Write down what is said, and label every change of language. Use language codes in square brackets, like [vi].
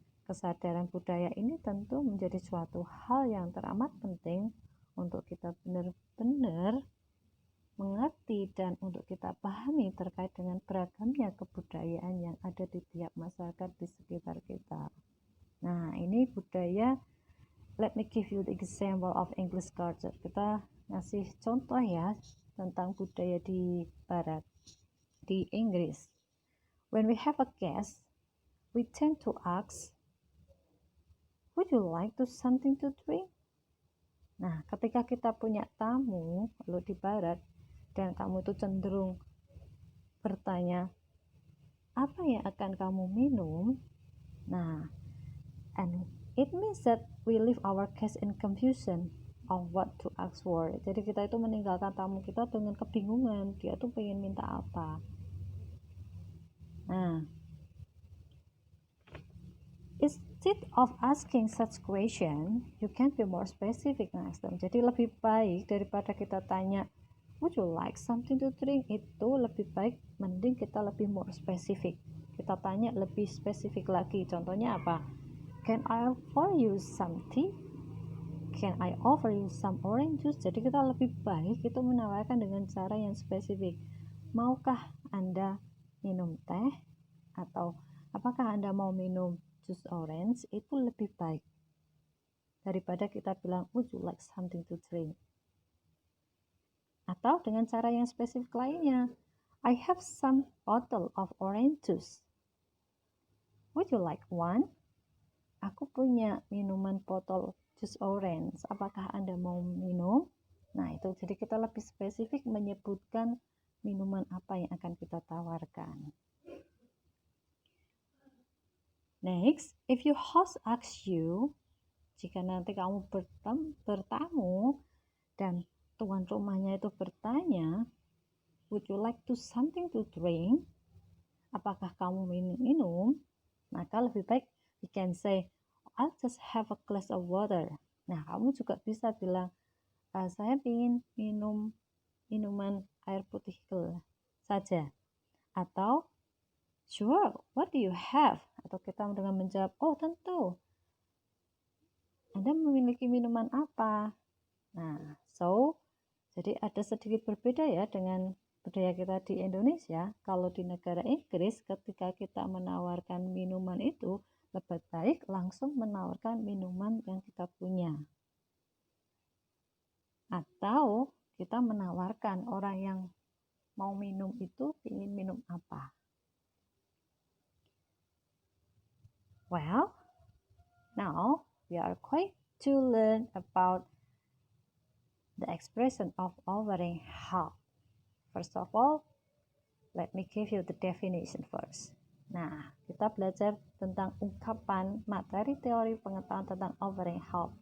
[id] Kesadaran budaya ini tentu menjadi suatu hal yang teramat penting untuk kita benar-benar mengerti dan untuk kita pahami terkait dengan beragamnya kebudayaan yang ada di tiap masyarakat di sekitar kita. Nah, ini budaya. [en] Let me give you the example of English culture. [id] Kita ngasih contoh ya tentang budaya di Barat, di Inggris. [en] When we have a guest, we tend to ask, would you like to something to drink? [id] Nah, ketika kita punya tamu lalu di Barat dan kamu itu cenderung bertanya, apa yang akan kamu minum? [en] Nah, and it means that we leave our guest in confusion of what to ask for. [id] Jadi kita itu meninggalkan tamu kita dengan kebingungan, dia tuh pengen minta apa. [en] Nah, instead of asking such question, you can be more specific next time. [id] Jadi lebih baik daripada kita tanya, [en] would you like something to drink? [id] Itu lebih baik, mending kita lebih [en] more specific. [id] Kita tanya lebih spesifik lagi. Contohnya apa? [en] Can I offer you some tea? Can I offer you some orange juice? [id] Jadi kita lebih baik itu menawarkan dengan cara yang spesifik. Maukah Anda minum teh? Atau apakah Anda mau minum jus orange? Itu lebih baik daripada kita bilang, [en] would you like something to drink? [id] Atau dengan cara yang spesifik lainnya, [en] I have some bottle of orange juice. Would you like one? [id] Aku punya minuman botol jus orange, apakah Anda mau minum? Nah, itu jadi kita lebih spesifik menyebutkan minuman apa yang akan kita tawarkan. [en] Next, if your host asks you, [id] jika nanti kamu bertamu dan tuan rumahnya itu bertanya, [en] would you like to something to drink? [id] Apakah kamu minum? Maka lebih baik [en] you can say, I'll just have a glass of water. [id] Nah, kamu juga bisa bilang, saya ingin minum minuman air putih saja. [en] Atau, sure, what do you have? [id] Atau kita dengan menjawab, oh tentu. Anda memiliki minuman apa? Nah, jadi ada sedikit berbeda ya dengan budaya kita di Indonesia. Kalau di negara Inggris, ketika kita menawarkan minuman itu, lebih baik langsung menawarkan minuman yang kita punya. Atau kita menawarkan orang yang mau minum itu ingin minum apa. [en] Well, now we are going to learn about the expression of offering help. First of all, let me give you the definition first. [id] Nah, kita belajar tentang ungkapan materi teori pengetahuan tentang offering help.